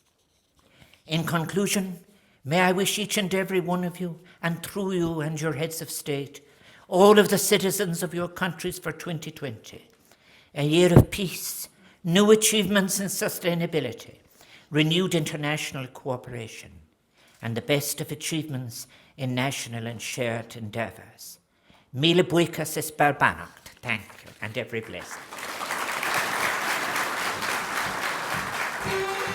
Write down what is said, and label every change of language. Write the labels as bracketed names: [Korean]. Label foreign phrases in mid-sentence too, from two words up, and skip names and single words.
[English] In conclusion, may I wish each and every one of you, and through you and your heads of state, all of the citizens of your countries for 2020, a year of peace, new achievements in sustainability, renewed international cooperation, and the best of achievements in national and shared endeavours. [Irish] Míle buíochas is Barbanacht. [English] Thank you, and every blessing.